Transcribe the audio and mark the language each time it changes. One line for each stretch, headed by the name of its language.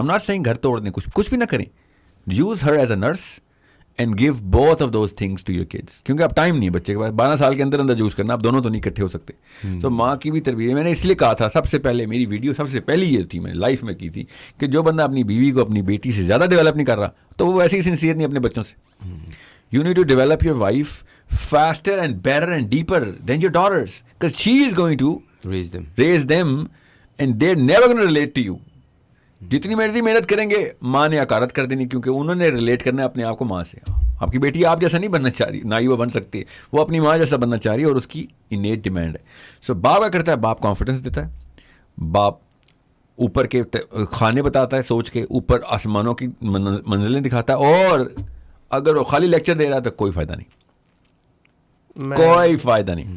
English: ہم not saying
Urdu: گھر توڑ دیں, کچھ بھی نہ کریں.
English: Use her as a nurse and give both of those things to your kids.
Urdu: کیونکہ اب ٹائم نہیں ہے بچے کے پاس 12 سال کے اندر یوز کرنا, اب دونوں تو نہیں اکٹھے ہو سکتے. تو ماں کی بھی تربیت, میں نے اس لیے کہا تھا سب سے پہلے میری ویڈیو سب سے پہلی یہ تھی, میں نے لائف میں کی تھی کہ جو بندہ اپنی بیوی کو اپنی بیٹی سے زیادہ ڈیولپ نہیں کر رہا تو وہ ویسے ہی سنسیئر نہیں اپنے بچوں سے.
English: You need to develop your wife faster and better and deeper than your daughters because she is going to raise them and they're never going to relate to you.
Urdu: جتنی مرضی محنت کریں گے ماں نے حقارت کر دینی, کیونکہ انہوں نے ریلیٹ کرنا ہے اپنے آپ کو ماں سے. آپ کی بیٹی آپ جیسا نہیں بننا چاہ رہی, نہ ہی وہ بن سکتی ہے, وہ اپنی ماں جیسا بننا چاہ رہی ہے اور اس کی انیٹ ڈیمانڈ ہے. سو باپ کیا کرتا ہے, باپ کانفیڈنس دیتا ہے, باپ اوپر کے کھانے بتاتا ہے سوچ کے, اوپر آسمانوں کی منزلیں دکھاتا ہے, اور اگر وہ خالی لیکچر دے رہا ہے تو کوئی فائدہ نہیں, کوئی فائدہ نہیں.